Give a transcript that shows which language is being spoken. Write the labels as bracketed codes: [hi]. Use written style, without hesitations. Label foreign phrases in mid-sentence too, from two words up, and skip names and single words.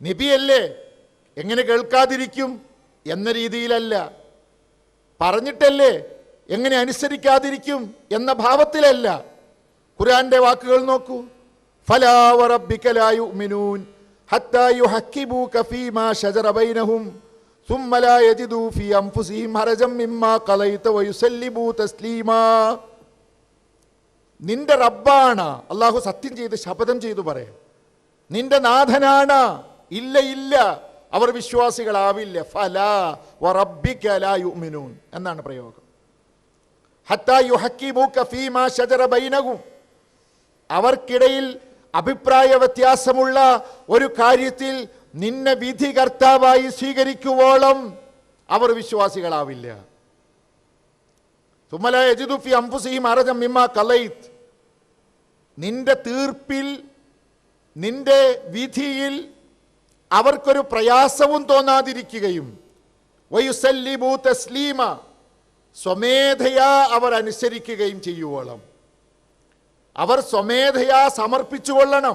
[ml] നബിയല്ലേ എങ്ങനെ കേൾക്കാതിരിക്കും എന്ന രീതിയിലല്ല, പറഞ്ഞിട്ടല്ലേ എങ്ങനെ അനുസരിക്കാതിരിക്കും എന്ന ഭാവത്തിലല്ല. ഖുർആന്റെ വാക്കുകൾ നോക്കൂ. [ar] فلا وربك لا يؤمنون حتى يحكموك فيما شجر بينهم ثم لا يجدوا في أنفسهم حرجا مما قضيت ويسلموا تسليما. [ml] നിന്റെ റബ്ബാണ്, അള്ളാഹു സത്യം ചെയ്ത് ശപഥം ചെയ്തു പറയാം, നിന്റെ നാഥനാണ്. ഇല്ല ഇല്ല, അവർ വിശ്വാസികളാവില്ല. [ar] فلا وربك لا يؤمنون [ml] എന്നാണ് പ്രയോഗം. [ar] حتى يحكموك فيما شجر بينهم, [ml] അവർക്കിടയിൽ അഭിപ്രായ വ്യത്യാസമുള്ള ഒരു കാര്യത്തിൽ നിന്നെ വിധി കർത്താവായി സ്വീകരിക്കുവോളം അവർ വിശ്വാസികളാവില്ല. [ar] ثم لا يجدوا في أنفسهم حرجا مما قضيت, [ml] നിന്റെ തീർപ്പിൽ നിന്റെ വിധിയിൽ അവർക്കൊരു പ്രയാസവും തോന്നാതിരിക്കുകയും [ar] ويسلموا تسليما, [ml] സ്വമേധയാ അവർ അനുസരിക്കുകയും ചെയ്യുവോളം, അവർ സ്വമേധയാ സമർപ്പിച്ചുകൊള്ളണം.